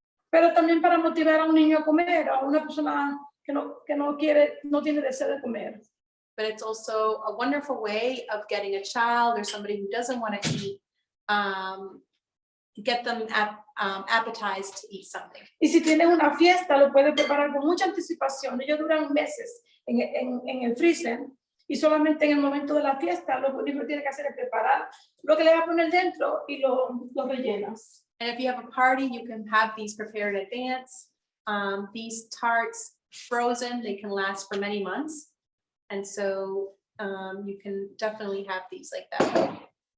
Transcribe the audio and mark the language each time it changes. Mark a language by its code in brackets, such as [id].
[es] Pero también para motivar a un niño a comer, a una persona que no quiere, no tiene deseo de comer. [en] but it's also a wonderful way of getting a child or somebody who doesn't want to eat, get them appetized to eat something. [es] Y si tienes una fiesta, lo puedes preparar con mucha anticipación. Ellos duran meses en el freezer y solamente en el momento de la fiesta lo único que tienes que hacer es preparar lo que le vas a poner dentro y lo rellenas. [en] And if you have a party, you can have these prepared in advance. These tarts frozen, they can last for many months. And so you can definitely have these like that.